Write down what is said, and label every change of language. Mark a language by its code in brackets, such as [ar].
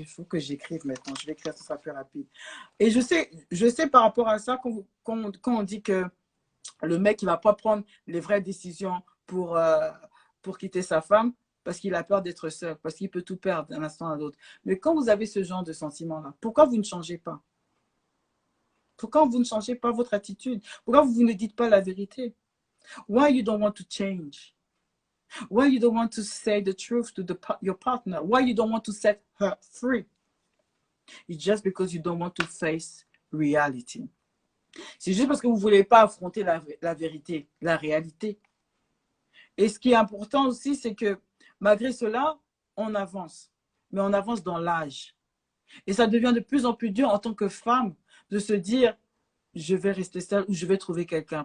[fr] Il faut que j'écrive maintenant. Je vais écrire, ce sera plus rapide. Et je sais par rapport à ça, quand on dit que le mec, il ne va pas prendre les vraies décisions pour quitter sa femme parce qu'il a peur d'être seul, parce qu'il peut tout perdre d'un instant à l'autre. Mais quand vous avez ce genre de sentiment-là, pourquoi vous ne changez pas? Pourquoi vous ne changez pas votre attitude? Pourquoi vous ne dites pas la vérité? [en] Why you don't want to change? Why you don't want to say the truth to your partner? Why you don't want to set her free? It's just because you don't want to face reality. [fr] C'est juste parce que vous ne voulez pas affronter la vérité, la réalité. Et ce qui est important aussi, c'est que malgré cela, on avance. Mais on avance dans l'âge. Et ça devient de plus en plus dur en tant que femme de se dire, je vais rester seule ou je vais trouver quelqu'un.